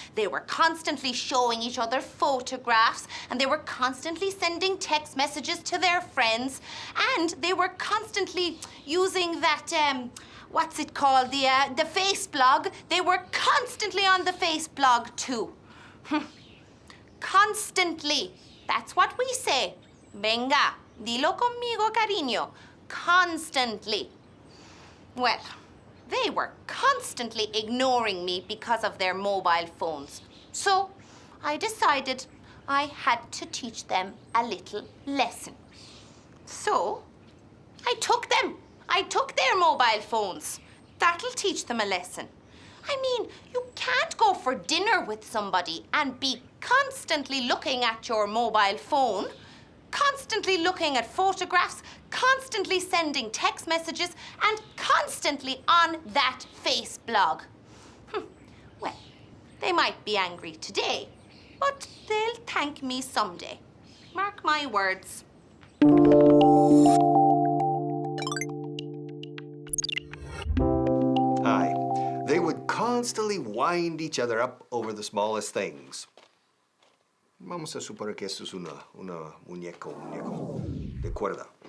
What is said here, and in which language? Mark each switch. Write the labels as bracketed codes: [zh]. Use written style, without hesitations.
[en] They were constantly showing each other photographs, and they were constantly sending text messages to their friends, and they were constantly using that, what's it called, the face blog. They were constantly on the face blog too. Constantly. That's what we say. [es] Venga, dilo conmigo, cariño. [en] Constantly. Well, they were constantly ignoring me because of their mobile phones. So I decided I had to teach them a little lesson. So I took them. I took their mobile phones. That'll teach them a lesson. I mean, you can't go for dinner with somebody and be constantly looking at your mobile phone, constantly looking at photographs, constantly sending text messages, and constantly on that face blog. Well, they might be angry today, but they'll thank me someday. Mark my words. Hi. They would constantly wind each other up over the smallest things. [es] Vamos a suponer que esto es un muñeco de cuerda.